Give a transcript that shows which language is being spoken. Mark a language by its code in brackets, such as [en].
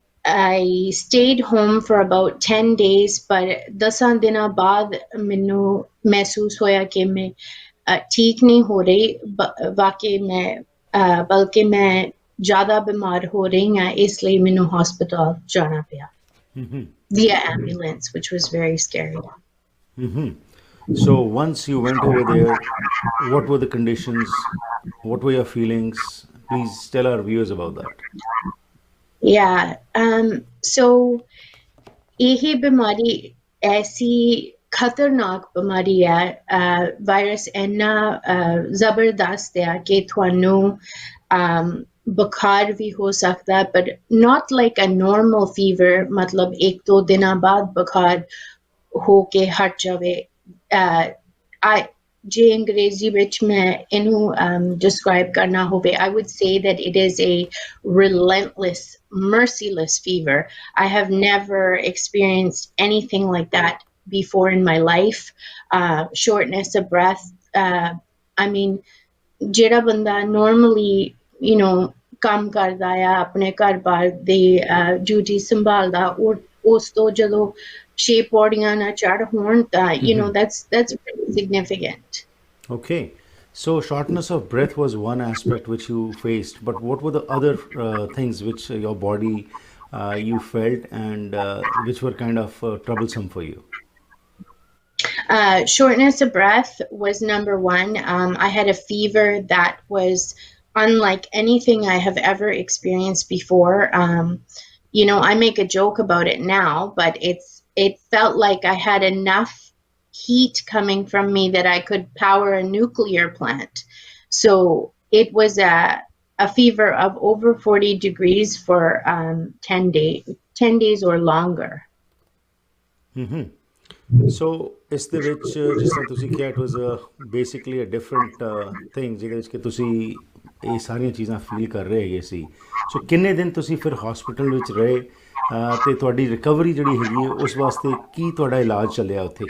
[en] I stayed home for about 10 days, but [pa] 10 ਦਿਨਾਂ ਬਾਅਦ ਮੈਨੂੰ ਮਹਿਸੂਸ ਹੋਇਆ ਕਿ ਮੈਂ ਠੀਕ ਨਹੀਂ ਹੋ ਰਹੀ, ਵਾਕਈ ਬਲਕਿ ਮੈਂ ਜ਼ਿਆਦਾ ਬਿਮਾਰ ਹੋ ਰਹੀ ਹਾਂ, ਇਸ ਲਈ ਮੈਨੂੰ ਹਸਪਤਾਲ ਜਾਣਾ ਪਿਆ [en] via ambulance, which was very scary. So once you went over there, what were the conditions? What were your feelings? Please tell our viewers about that. [pa] Yeah, so ਇਹ ਬਿਮਾਰੀ ਐਸੀ ਖਤਰਨਾਕ ਬਿਮਾਰੀ ਹੈ, ਵਾਇਰਸ ਇੰਨਾ ਜ਼ਬਰਦਸਤ ਹੈ ਕਿ ਤੁਹਾਨੂੰ ਬੁਖਾਰ ਵੀ ਹੋ ਸਕਦਾ, ਪਰ [en] not like a normal fever, [pa] ਮਤਲਬ 1-2 ਦਿਨਾਂ ਬਾਅਦ ਬੁਖਾਰ ਹੋ ਕੇ ਹਟ ਜਾਵੇ। ਜੇ ਅੰਗਰੇਜ਼ੀ ਵਿੱਚ ਮੈਂ ਇਹਨੂੰ describe ਕਰਨਾ ਹੋਵੇ, [en] I would say that it is a relentless, merciless fever. I have never experienced anything like that before in my life. Shortness of breath. [pa] I mean, ਜਿਹੜਾ ਬੰਦਾ normally, you know, ਕੰਮ ਕਰਦਾ ਆ, ਆਪਣੇ ਘਰ-ਬਾਰ ਦੀ ਡਿਊਟੀ ਸੰਭਾਲਦਾ, ਉਸ ਤੋਂ ਜਦੋਂ 6 ਪੌੜੀਆਂ ਨਾ ਚੜ੍ਹ ਹੋਣ ਤਾਂ [en] you know that's pretty significant. Okay, So shortness of breath was one aspect which you faced, but what were the other things which your body you felt and which were kind of troublesome for you? Shortness of breath was number one. I had a fever that was unlike anything I have ever experienced before. I make a joke about it now, but it felt like I had enough heat coming from me that I could power a nuclear plant. So it was a fever of over 40 degrees for 10 days or longer. [pa] ਸੋ ਇਸ ਦੇ ਵਿੱਚ ਜਿਸ ਤਰ੍ਹਾਂ ਤੁਸੀਂ ਕਿਹਾ [en] it was basically a different thing [pa] ਜਿਹਦੇ ਵਿੱਚ ਕਿ ਤੁਸੀਂ ਇਹ ਸਾਰੀਆਂ ਚੀਜ਼ਾਂ ਫੀਲ ਕਰ ਰਹੇ ਹੈਗੇ ਸੀ। ਸੋ ਕਿੰਨੇ ਦਿਨ ਤੁਸੀਂ ਫਿਰ ਹਸਪੀਟਲ ਵਿੱਚ ਰਹੇ ਅਤੇ ਤੁਹਾਡੀ ਰਿਕਵਰੀ ਜਿਹੜੀ ਹੈਗੀ ਹੈ ਉਸ ਵਾਸਤੇ ਕੀ ਤੁਹਾਡਾ ਇਲਾਜ ਚੱਲਿਆ ਉੱਥੇ?